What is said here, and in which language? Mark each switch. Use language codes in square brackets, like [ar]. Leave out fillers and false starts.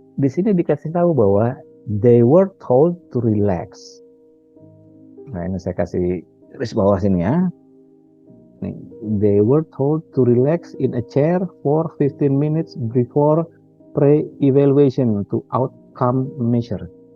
[id] Di sini dikasih tahu bahwa [en] they were told to relax. [id] Nah, ini saya kasih garis bawah sini ya. [en] They were told to relax in a chair for 15 minutes before pre-evaluation to outcome measure.